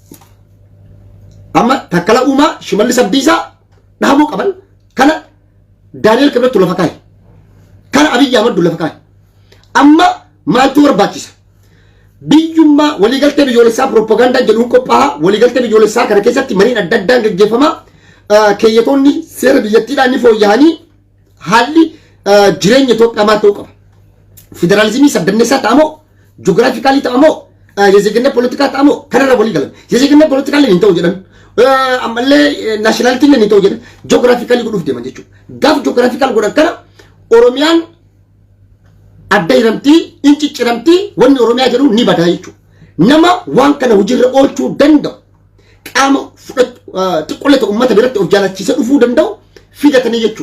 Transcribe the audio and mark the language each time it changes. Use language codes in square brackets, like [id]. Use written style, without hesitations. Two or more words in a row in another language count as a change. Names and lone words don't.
[om] Amma takkala uumaa shimallis abdiisaa dhahamuu qaban kana Daani'el Kibretu lafa kaa'e kana Abiyyi Ahmad lafa kaa'e amma maaltu barbaachisa biyyummaa waliigaltee biyyoolessaa propaganda jedhuun qophaa'a waliigaltee biyyoolessaa kana keessatti mariin adda addaan gaggeeffama keeyyatoonni seera biyyattiidhaan ni fooyya'anii haalli jireenya Itoophiyaa maal ta'uu qaba federaalizimii saddanneessaa ta'amoo ji'oogiraafikaalii ta'amoo [am] የዜግነት ፖለቲካ [om] ta'amoo kanarra walii galan [am] የዜግነት ፖለቲካ [om] leen hin ta'u jedhan ammallee naashinaalitii leen hin ta'u jedhan ji'oogiraafikaalii godhuuf deeman jechuudha gaaf ji'oogiraafikaal godhan kana Oromiyaan adda hiramtii incicciramtii wanni Oromiyaa jedhu ni badaa jechuudha. Nama waan kana hojiirra oolchuu danda'u qaama xiqqoollee uummata biratti of jaalachiisa dhufuu danda'u fidatanii jechuudha.